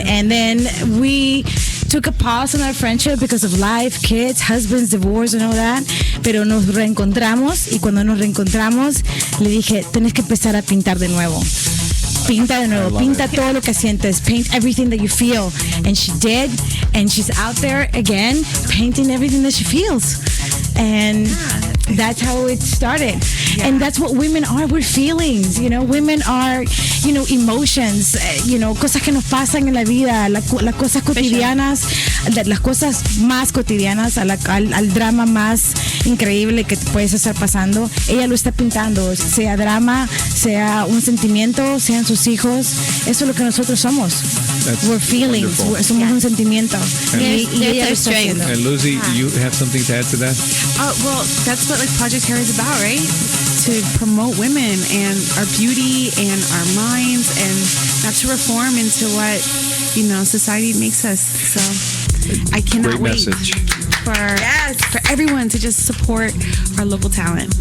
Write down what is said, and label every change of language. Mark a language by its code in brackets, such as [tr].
[en] And then we took a pause on our friendship because of life, kids, husbands, divorce and all that, [es] pero nos reencontramos, y cuando nos reencontramos le dije, tienes que empezar a pintar de nuevo. Pinta de nuevo, pinta todo lo que sientes, [en] paint everything that you feel. And she did, and she's out there again painting everything that she feels. And that's how it started. Yeah. And that's what women are. We're feelings, women are, emotions, [es] cosas que nos pasan en la vida, las cosas cotidianas, las cosas más cotidianas, al drama más increíble que te puedes estar pasando. Ella lo está pintando, sea drama, sea un sentimiento, sean sus hijos. Eso es lo que nosotros somos. [en] We're feelings. [es] Somos un sentimiento. [en] There's their strength. And Lucy, you have something to add to that? Well, that's what Project Hair is about, right? To promote women and our beauty and our minds, and not to reform into what society makes us. So I cannot wait for everyone to just support our local talent.